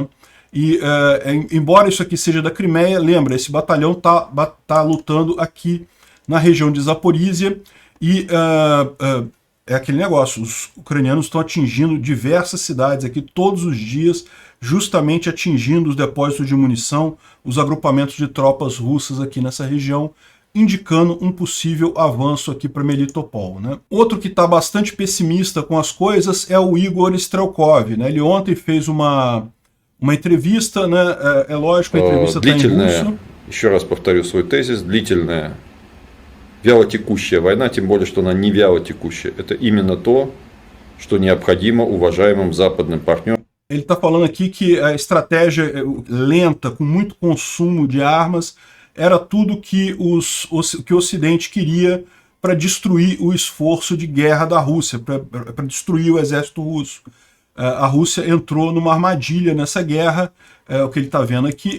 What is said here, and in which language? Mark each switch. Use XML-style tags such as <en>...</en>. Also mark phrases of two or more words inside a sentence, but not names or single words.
<pt>E embora isso aqui seja da Crimeia, lembra, esse batalhão tá lutando aqui na região de Zaporizhia, e é aquele negócio, os ucranianos estão atingindo diversas cidades aqui todos os dias, justamente atingindo os depósitos de munição, os agrupamentos de tropas russas aqui nessa região, indicando um possível avanço aqui para Melitopol, né? Outro que está bastante pessimista com as coisas é o Igor Strelkov, né? Ele ontem fez uma entrevista, né? É lógico, a entrevista está em russo.</pt> <ru>Еще раз повторю свой тезис, длительная, вялотекущая война, тем более, что она не вялотекущая. Это именно то, что необходимо уважаемым западным партнерам.</ru> <pt>Ele está falando aqui que a estratégia lenta, com muito consumo de armas, era tudo que o Ocidente queria para destruir o esforço de guerra da Rússia, para destruir o exército russo. A Rússia entrou numa armadilha nessa guerra, o que ele está vendo aqui.</pt>